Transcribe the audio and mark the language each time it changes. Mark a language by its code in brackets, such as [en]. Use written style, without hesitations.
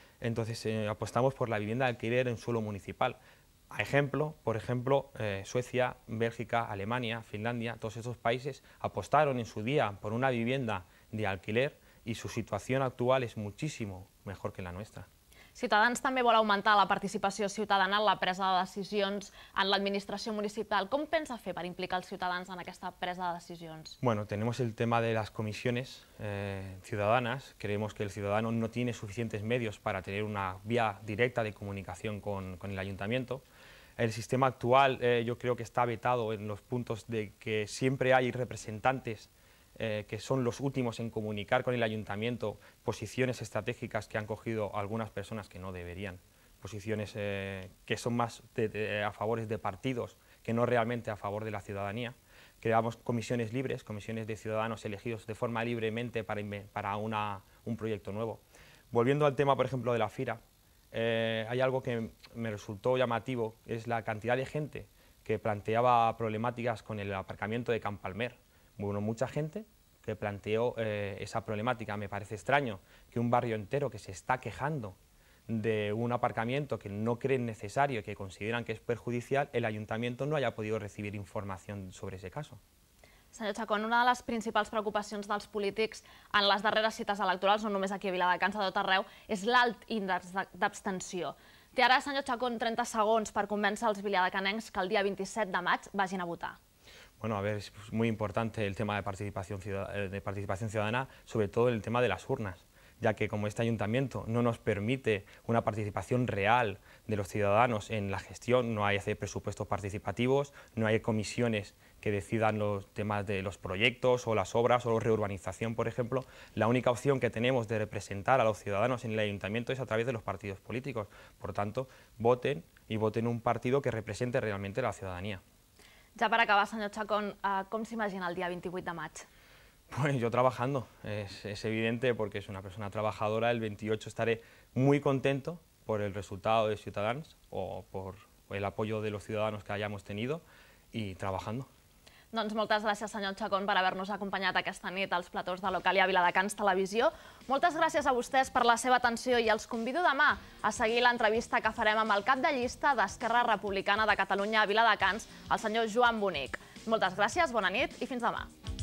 [es] Entonces apostamos por la vivienda de alquiler en suelo municipal. Por ejemplo, Suecia, Bélgica, Alemania, Finlandia, todos esos países apostaron en su día por una vivienda de alquiler y su situación actual es muchísimo mejor que la nuestra. [ca] Ciutadans també vol augmentar la participació ciutadana en la presa de decisions en l'administració municipal. Com pensa fer per implicar els ciutadans en aquesta presa de decisions? [es] Bueno, tenemos el tema de las comisiones ciudadanas. Creemos que el ciudadano no tiene suficientes medios para tener una vía directa de comunicación con el ayuntamiento. El sistema actual yo creo que está vetado en los puntos de que siempre hay representantes que son los últimos en comunicar con el ayuntamiento posiciones estratégicas que han cogido algunas personas que no deberían, posiciones que son más a favor de partidos que no realmente a favor de la ciudadanía. Creamos comisiones libres, comisiones de ciudadanos elegidos de forma libremente para un proyecto nuevo. Volviendo al tema, por ejemplo, de la FIRA, hay algo que me resultó llamativo, es la cantidad de gente que planteaba problemáticas con el aparcamiento de Can Palmer. Bueno, mucha gente que planteó esa problemática. Me parece extraño que un barrio entero que se está quejando de un aparcamiento que no creen necesario y que consideran que es perjudicial, el ayuntamiento no haya podido recibir información sobre ese caso. [ca] Senyor Chacón, una de les principals preocupacions dels polítics en les darreres cites electorals, no només aquí a Viladecans, a tot arreu, és l'alt índex d'abstenció. Té ara, senyor Chacón, 30 segons per convèncer els viladecanencs que el dia 27 de maig vagin a votar. [es] Bueno, a ver, es muy importante el tema de participación ciudadana, sobre todo el tema de las urnas, ya que como este ayuntamiento no nos permite una participación real de los ciudadanos en la gestión, no hay presupuestos participativos, no hay comisiones que decidan los temas de los proyectos o las obras o la reurbanización, por ejemplo, la única opción que tenemos de representar a los ciudadanos en el ayuntamiento es a través de los partidos políticos. Por tanto, voten y voten un partido que represente realmente a la ciudadanía. [ca] Ja per acabar, senyor Chacón, com s'imagina el dia 28 de maig? [es] Pues yo trabajando, es evidente porque es una persona trabajadora. El 28 estaré muy contento por el resultado de Ciutadans o por el apoyo de los ciudadanos que hayamos tenido y trabajando. [ca] Doncs moltes gràcies, senyor Chacón, per haver-nos acompanyat aquesta nit als platós de Localia Viladecans Televisió. Moltes gràcies a vostès per la seva atenció i els convido demà a seguir l'entrevista que farem amb el cap de llista d'Esquerra Republicana de Catalunya a Viladecans, el senyor Joan Bonic. Moltes gràcies, bona nit i fins demà.